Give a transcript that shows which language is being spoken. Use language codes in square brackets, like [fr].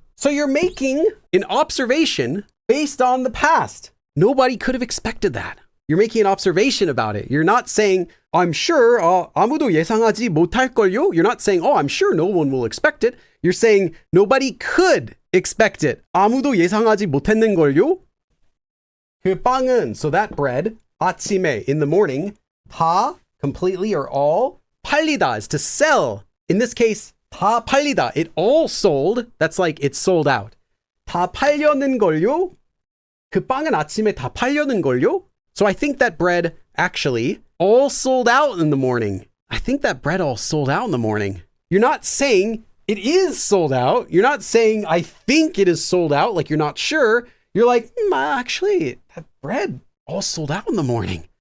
[en] So you're making an observation based on the past. Nobody could have expected that. You're making an observation about it. You're not saying, I'm sure [ko] 아무도 예상하지 못할 걸요. [en] You're not saying, I'm sure no one will expect it. You're saying nobody could expect it. [ko] 아무도 예상하지 못했는 걸요. 그 빵은, [en] so that bread, [ko] 아침에, [en] in the morning, 다, completely or all, [ko] 팔리다 [en] is to sell. In this case, [ko] 다 팔리다, [en] it all sold. That's like it's sold out. [ko] 다 팔려는 걸요? 그 빵은 아침에 다 팔려는 걸요? [en] So I think that bread actually all sold out in the morning. I think that bread all sold out in the morning. You're not saying it is sold out. You're not saying I think it is sold out, like you're not sure. You're like, actually, that bread all sold out in the morning.